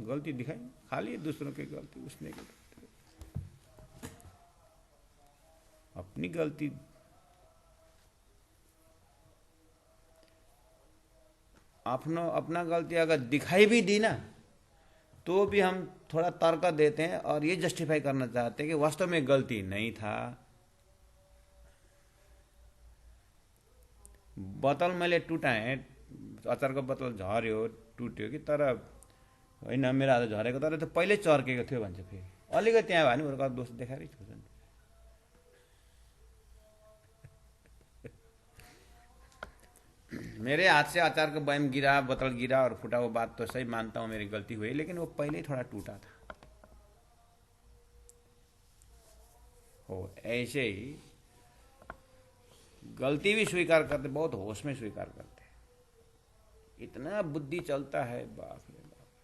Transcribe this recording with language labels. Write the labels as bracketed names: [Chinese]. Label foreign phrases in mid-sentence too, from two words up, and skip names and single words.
[Hindi] गलती दिखाई, खाली दूसरों की गलती, उसने की गलती, अपनी गलती अपना गलती अगर दिखाई भी दी ना तो भी हम थोड़ा तर्क देते हैं और ये जस्टिफाई करना चाहते हैं कि वास्तव में गलती नहीं था। [Nepali] बोतल मैले टुटाएँ, अचारको बोतल झर्यो टुट्यो कि, तर होइन मेरो हात झरेको, तर त्यो पहिल्यै चर्केको थियो भन्छ। फेरि अलिकति त्यहाँ भयो भने उनीहरूको दोष देखाएरै छोड्छन्। [Hindi] मेरे हाथ से अचार का बयाम गिरा, बोतल गिरा और फूटा, वो बात तो सही मानता हूँ, मेरी गलती हुई, लेकिन वो पहले ही थोड़ा टूटा था। हो ऐसे ही गलती भी स्वीकार करते, बहुत होश में स्वीकार करते, इतना बुद्धि चलता है, बाप रे बाप।